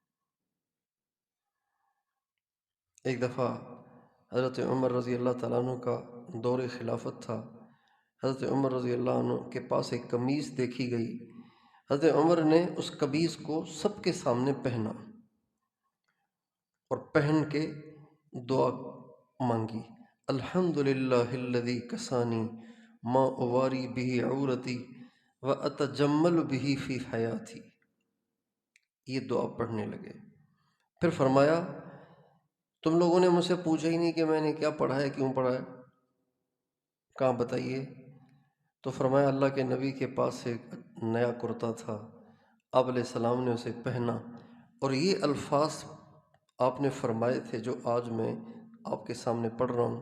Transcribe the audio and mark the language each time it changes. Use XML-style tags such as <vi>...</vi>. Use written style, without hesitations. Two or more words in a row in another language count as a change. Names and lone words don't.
<ur>ایک دفعہ حضرت عمر رضی اللہ تعالیٰ عنہ کا دور خلافت تھا۔ حضرت عمر رضی اللہ عنہ کے پاس ایک قمیص دیکھی گئی۔ حضرت عمر نے اس قمیص کو سب کے سامنے پہنا اور پہن کے دعا مانگی،</ur> <ar>الحمدللہ الذی کسانی ما اواری به عورتی واتجمل به فی حیاتی۔</ar> <ur>یہ دعا پڑھنے لگے۔ پھر فرمایا تم لوگوں نے مجھ سے پوچھا ہی نہیں کہ میں نے کیا پڑھا ہے، کیوں پڑھا ہے، کہاں بتائیے؟ تو فرمایا اللہ کے نبی کے پاس ایک نیا کرتا تھا، آپ علیہ السلام نے اسے پہنا اور یہ الفاظ آپ نے فرمائے تھے جو آج میں آپ کے سامنے پڑھ رہا ہوں۔</ur>